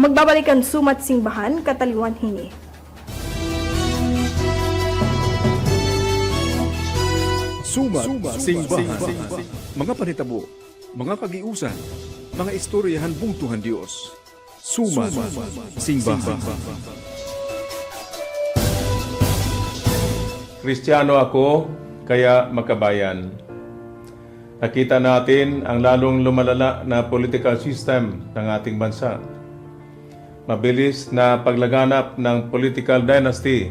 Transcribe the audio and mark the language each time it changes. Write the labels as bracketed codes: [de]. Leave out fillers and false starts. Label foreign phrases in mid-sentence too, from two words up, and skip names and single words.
[war] Magbabalikan sumat singbahan kataliwan hini. Sumat Singbahan. Mga panitabo, mga kagiusan, mga istoryahan bungtuhan Dios. Sumat Singbahan. [tl] Kristiyano ako, kaya makabayan. Nakita natin ang lalong lumalala na [en] political system [tl] ng ating bansa. Mabilis na paglaganap ng [en] political dynasty.